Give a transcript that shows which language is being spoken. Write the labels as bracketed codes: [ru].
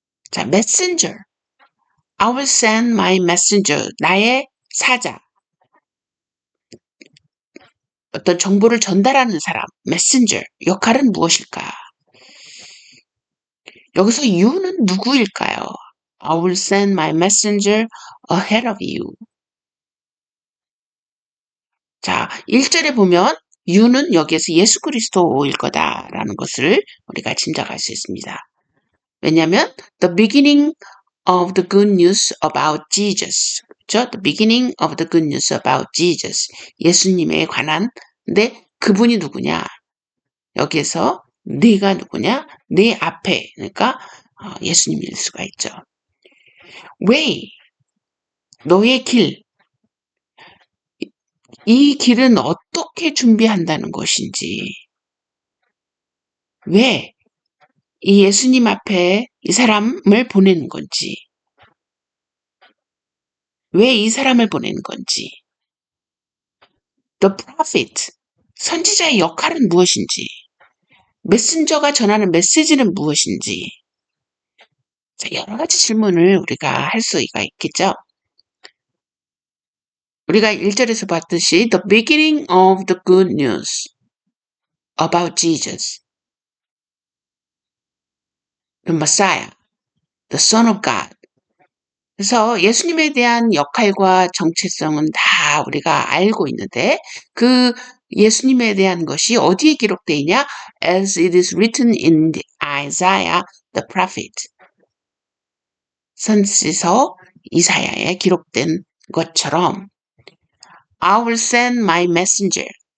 [ko] 자, messenger, [en] I will send my messenger, [ko] 나의 사자, 어떤 정보를 전달하는 사람, messenger, 역할은 무엇일까? 여기서 you는 누구일까요? [en] I will send my messenger ahead of you. [ko] 자, 1절에 보면 you는 여기에서 예수 그리스도일 거다라는 것을 우리가 짐작할 수 있습니다. 왜냐하면 [en] the beginning of the good news about Jesus. [ko] 그렇죠? [en] The beginning of the good news about Jesus. [ko] 예수님에 관한. 근데 그분이 누구냐? 여기에서 네가 누구냐? 네 앞에. 그러니까 예수님일 수가 있죠. way. 너의 길. 이 길은 어떻게 준비한다는 것인지. 왜 이 예수님 앞에 이 사람을 보내는 건지. 왜 이 사람을 보내는 건지. The prophet, 선지자의 역할은 무엇인지, 메신저가 전하는 메시지는 무엇인지, 자, 여러 가지 질문을 우리가 할 수가 있겠죠. 우리가 1절에서 봤듯이 [en] the beginning of the good news about Jesus, the Messiah, the Son of God. [ko] 그래서 예수님에 대한 역할과 정체성은 다 우리가 알고 있는데 그 예수님에 대한 것이 어디에 기록되어 있냐? [en] As it is written in Isaiah the prophet. [ko] 선지서 이사야에 기록된 것처럼 [en] I will send my messenger.